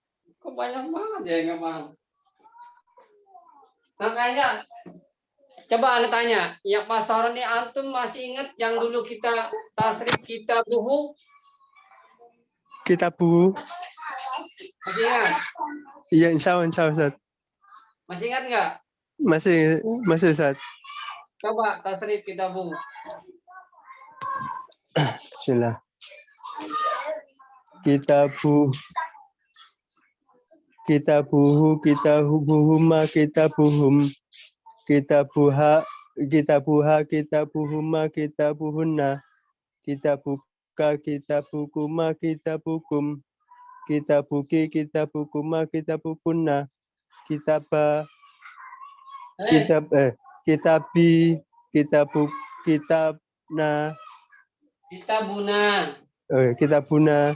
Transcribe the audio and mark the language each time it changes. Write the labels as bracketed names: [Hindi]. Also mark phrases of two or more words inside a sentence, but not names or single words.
[Indonesian] Kok banyak banget ya nggak paham? Makanya coba Anda tanya, ya Pak Saroni, antum masih ingat yang dulu kita tasrif kitabuhu? Kitabuhu. Masih ingat? Iya, [Arabic] إن شاء الله [Indonesian] Ustadz. Masih ingat nggak? Masih Ustadz. Coba tasrif kitabuhu. Bismillah. [Arabic] كتابه، كتابهما، كتابهم, كتابها، كتابهما، كتابهن، كتابك، كتابكما، كتابكم، كتابك، كتابكما، كتابكن، كتابنا، كتابنا.